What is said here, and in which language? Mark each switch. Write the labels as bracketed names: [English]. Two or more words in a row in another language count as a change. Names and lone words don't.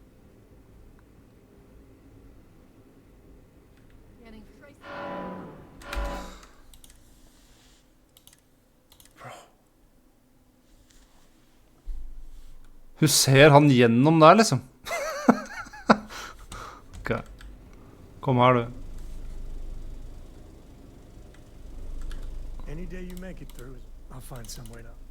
[Norwegian] Bro. Hun ser han gjennom der, liksom. Ok. Kom her, du. [English] Any day you make it through, I'll find some way to.